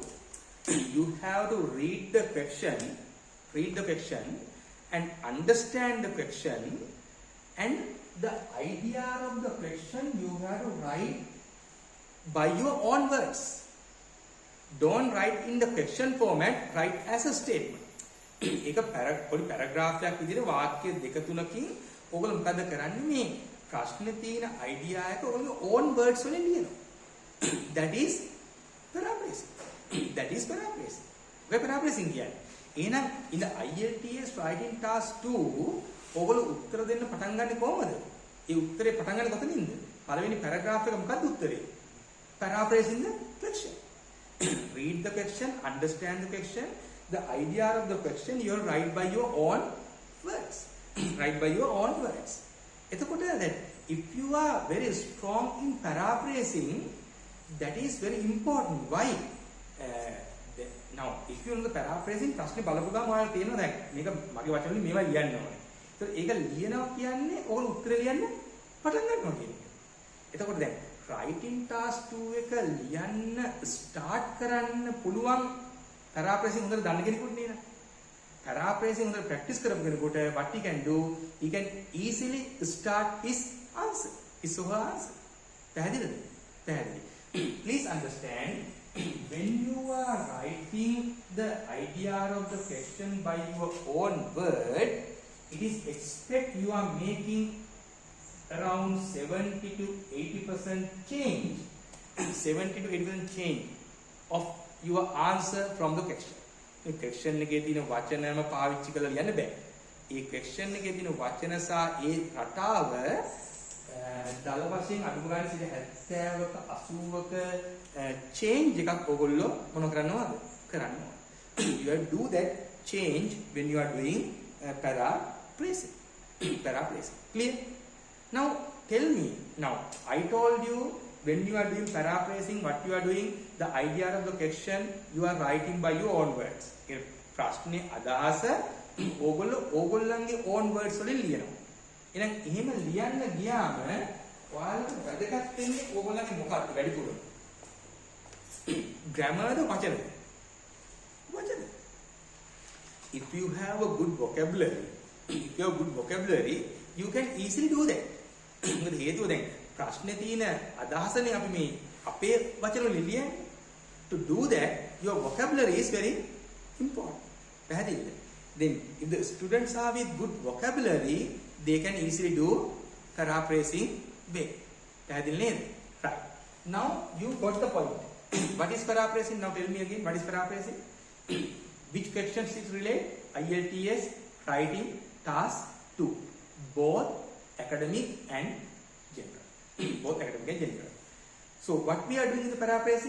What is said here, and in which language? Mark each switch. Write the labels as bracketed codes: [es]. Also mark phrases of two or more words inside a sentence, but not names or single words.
[en] You have to read the question and understand the question, and the idea of the question you have to write by your own words. Don't write in the question format, write as a statement. [si] ඒක පොඩි පැරග්‍රාෆ් එකක් විදිහට වාක්‍ය දෙක තුනකින් ඔයගොල්ලෝ මොකද කරන්නේ? මේ ප්‍රශ්නේ තියෙන අයිඩියා එක ඔයගොල්ලෝ [en] own words [si] වලින් ලියනවා. [en] That is paraphrasing. [si] ඔය paraphrasing කියන්නේ. එහෙනම් [en] in the IELTS writing task 2 [si] ඔයගොල්ලෝ උත්තර දෙන්න පටන් ගන්නේ කොහොමද? ඒ උත්තරේ පටන් ගන්නේ කොතනින්ද? පළවෙනි පැරග්‍රාෆ් එක මොකක්ද උත්තරේ? [en] Paraphrasing the question. Read the question, understand the question. The idea of the question you will write by your own words. [si] එතකොට [en] that if you are very strong in paraphrasing, that is very important. Why? Now, if you know the paraphrasing, [si] ප්‍රශ්නේ බලපු ගමන් ඔයාලා තේරෙනවා දැන් මේක මගේ වචන වලින් මේවා ලියන්න ඕනේ. ඒතකොට ඒක ලියනවා කියන්නේ ඕගොල්ලෝ උත්තර ලියන්න පටන් ගන්නවා කියන්නේ. එතකොට දැන් [en] writing task 2 [si] එක ලියන්න start කරන්න පුළුවන් paraphrasing හොඳට දන්න කෙනෙකුට නේද? [en] Paraphrasing [si] හොඳට practice කරපු කෙනෙකුට [en] what he can do, he can easily start his answer, his or her answer. [si] පැහැදිලිද? පැහැදිලි. [en] Please understand, when you are writing the idea of the question by your own word, it is expect you are making around 70 to 80% change, 70 to 80% change of your answer from the question. [si] මේ question එකේ තියෙන වචනම පාවිච්චි කරලා ලියන්න බෑ. ඒ question එකේ තියෙන වචන සහ ඒ රටාව දල වශයෙන් අඩු ගන්න 70ක 80ක change එකක් ඔයගොල්ලෝ මොන කරනවද? කරන්න ඕන. [en] You have to do that change when you are doing paraphrasing. Paraphrasing. Clear? Now tell me, now I told you when you are doing paraphrasing, what you are doing, the idea of the question you are writing by your own words. [si] ඒ ප්‍රශ්නේ අදහස ඕගොල්ලන්ගේ [en] own words [si] වලින් ලියනවා. එහෙනම් එහෙම ලියන්න ගියාම ඔයාලට වැදගත් වෙන්නේ ඕගොල්ලන්ගේ මොකක්ද වැඩිපුර? grammar වචන. වචන. [en] If you have a good vocabulary, you can easily do that. [si] මොකද හේතුව දැන් ප්‍රශ්නේ තියෙන අදහසනේ අපි මේ අපේ වචන වලින් ලියන්නේ. [en] To do that, your vocabulary is very important. [si] පැහැදිලිද? [en] Then if the students are with good vocabulary, they can easily do paraphrasing way. [si] පැහැදිලි නේද? [en] Right. Now you got the point. What is paraphrasing? Now tell me again, what is paraphrasing? Which questions it relate? IELTS writing task 2. Both academic and general. Both academic and general. So what we are doing in the paraphrasing?